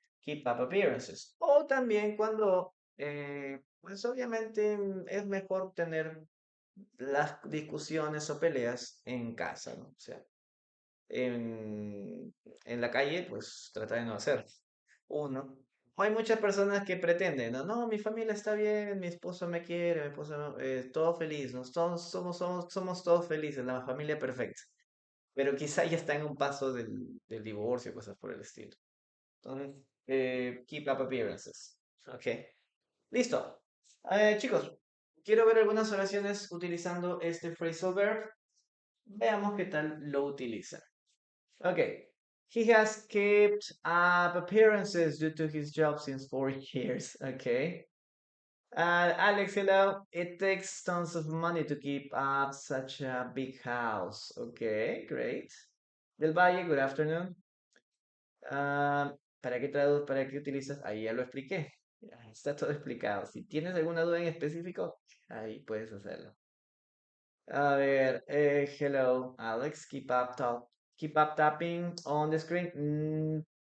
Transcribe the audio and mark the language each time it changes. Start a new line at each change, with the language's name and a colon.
Spanish: Keep up appearances. O también cuando, pues obviamente es mejor tener las discusiones o peleas en casa, ¿no? O sea, en, en la calle, pues trata de no hacer. Uno. O hay muchas personas que pretenden, no, no, mi familia está bien, mi esposo me quiere, mi esposo, todo feliz, ¿no? Somos todos felices, la familia perfecta. Pero quizá ya está en un paso del divorcio, cosas por el estilo. Entonces, keep up appearances. Ok. Listo. Chicos, quiero ver algunas oraciones utilizando este phrasal verb. Veamos qué tal lo utiliza. Okay.
English: He has kept up appearances due to his job since 4 years. Okay. Alex, hello. It takes tons of money to keep up such a big house. Okay, great. Del Valle, good afternoon.
Spanish: ¿Para qué utilizas? Ahí ya lo expliqué. Ya está todo explicado. Si tienes alguna duda en específico, ahí puedes hacerlo. A ver,
English: hello, Alex, keep up tapping on the screen.